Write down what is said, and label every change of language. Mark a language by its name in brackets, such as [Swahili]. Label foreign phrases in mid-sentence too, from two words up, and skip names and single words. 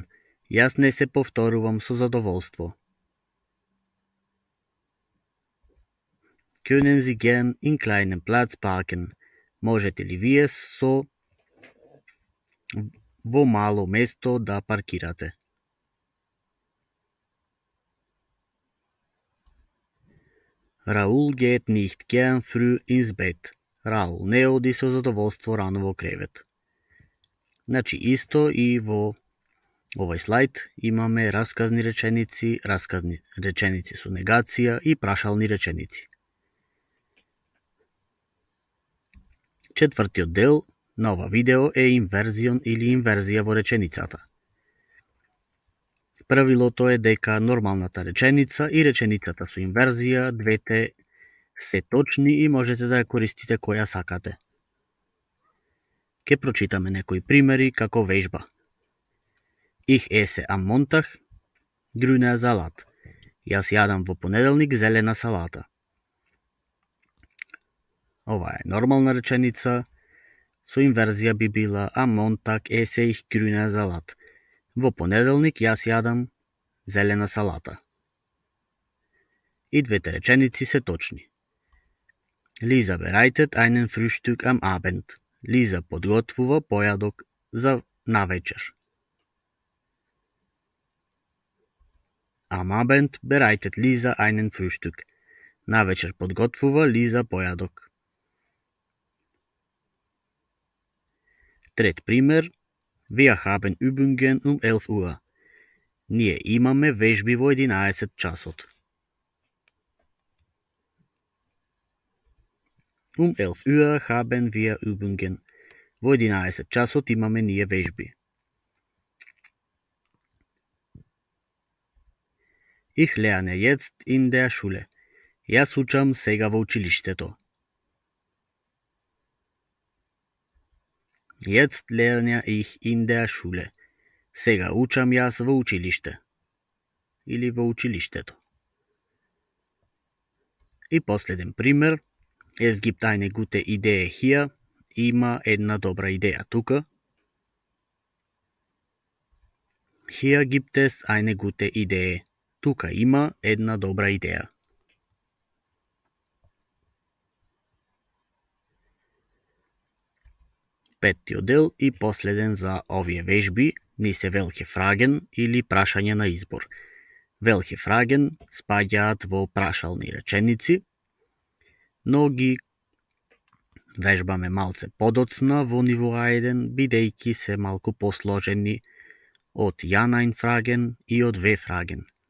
[Macedonian] Јас не се повторувам со задоволство. [German] Können Sie gern in kleinem Platz parken? [Macedonian] Можете ли вие во мало место да паркирате? [German] Raoul geht nicht gern früh ins Bett. [Macedonian] Раул не оди со задоволство рано во кревет. Значи исто и во овој слайд имаме расказни реченици со негација и прашални реченици. Четвртиот дел на ова видео е инверзион или инверзија во реченицата. Правилото е дека нормалната реченица и реченицата со инверзија, двете се точни и можете да ја користите која сакате. Ке прочитаме некои примери како вежба. [German] Ich esse am Montag grüner Salat. [Macedonian] Јас јадам во понеделник зелена салата. Ова е нормална реченица, со инверзија би била [German] am Montag esse ich grüner Salat. [Macedonian] Во понеделник јас јадам зелена салата. И двете реченици се точни. [German] Lisa bereitet einen Frühstück am Abend. [Macedonian] Лиза подготвува појадок за навечер. [German] Am Abend bereitet Lisa einen Frühstück. [Macedonian] Навечер подготвува Лиза појадок. Трет пример. [German] Wir haben Übungen um 11 Uhr. [Macedonian] Ние имаме вежби во 11 часот. [German] Um 11 Uhr haben wir Übungen. [Macedonian] Во 11 часот имаме ние вежби. [German] Ich lerne jetzt in der Schule. [Macedonian] Јас учам сега во училиштето. [German] Jetzt lerne ich in der Schule. [Macedonian] Сега учам јас во училиште. Или во училиштето. И последен пример. [German] Es gibt eine gute Idee hier. [Macedonian] Има една добра идеја тука. [German] Hier gibt es eine gute Idee. [Macedonian] Тука има една добра идеја. Петтиот дел и последен за овие вежби ни се [German] welche Fragen [Macedonian] или прашање на избор. [German] Welche Fragen [Macedonian] спаѓаат во прашални реченици, но ги вежбаме малце подоцна во ниво А1, бидејќи се малку посложени од [German] Ja-Nein Fragen [Macedonian] и од W-Fragen.